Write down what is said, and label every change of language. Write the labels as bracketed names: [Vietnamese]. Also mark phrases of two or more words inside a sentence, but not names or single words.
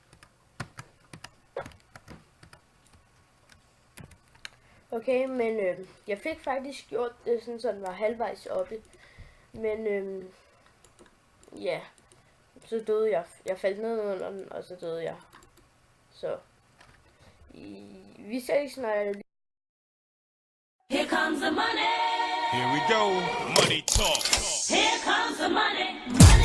[Danish] Okay, men jeg fik faktisk gjort det sådan, så den var halvvejs oppe. Men ja, så døde jeg. Jeg faldt ned under den, og så døde jeg. Så vi ser ikke snart. [English] Here comes the money. Here we go. Money talk. Here comes the money.